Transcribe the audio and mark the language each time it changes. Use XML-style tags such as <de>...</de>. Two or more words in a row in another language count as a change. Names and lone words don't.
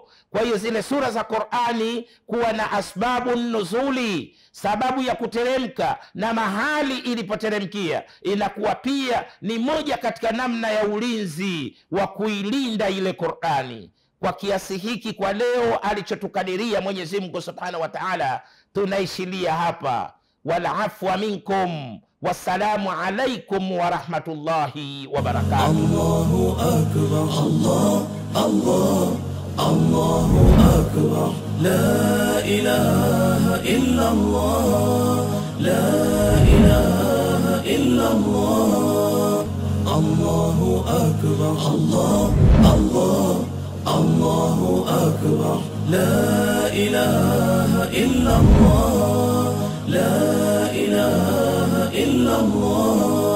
<sw>Kwa hiyo zile sura za Qur'ani kuwa na</sw> <ar>أسباب النزول,</ar> <sw>sababu ya kuteremka na mahali ilipoteremkia, inakuwa pia ni moja katika namna ya ulinzi wa kuilinda ile Qur'ani. Kwa kiasi hiki, kwa leo alichotukadiria Mwenyezi Mungu</sw> <ar>سبحانه وتعالى,</ar> <sw>tunaishilia hapa.</sw> <ar>والعفو منكم، والسلام عليكم ورحمة الله وبركاته. الله أكبر, الله، الله، الله أكبر، لا إله إلا الله، لا إله إلا الله. الله أكبر، الله، الله، الله أكبر، لا إله إلا الله، لا إله إلا الله.</ar>